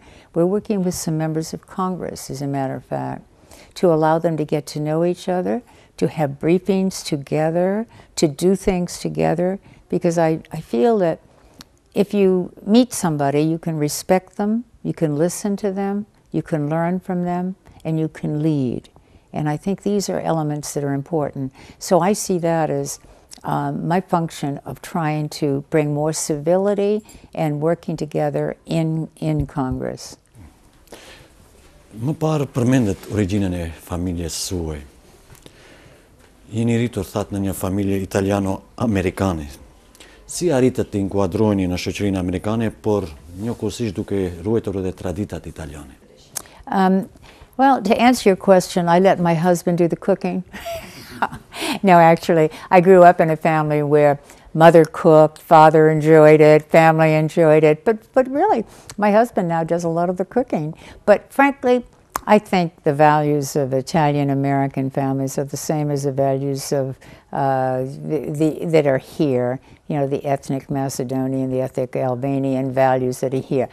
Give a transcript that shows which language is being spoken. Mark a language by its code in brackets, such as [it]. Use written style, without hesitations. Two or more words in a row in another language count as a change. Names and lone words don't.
[en] We're working with some members of Congress, as a matter of fact, to allow them to get to know each other, to have briefings together, to do things together, because I feel that if you meet somebody, you can respect them, you can listen to them, you can learn from them, and you can lead. And I think these are elements that are important. So I see that as my function of trying to bring more civility and working together in Congress. [sq] Më parë përmendet origjinën e familjes suaj. Jeni rritur thatë në një familje italiano-amerikane. Si arritët të inkuadrojeni në shoqërinë amerikane, por njëkohësisht duke ruajtur edhe traditat italiane? [en] Well, to answer your question, I let my husband do the cooking. No, actually, I grew up in a family where mother cooked, father enjoyed it, family enjoyed it, but really, my husband now does a lot of the cooking. But frankly, I think the values of Italian-American families are the same as the values of that are here, you know, the ethnic Macedonian, the ethnic Albanian values that are here.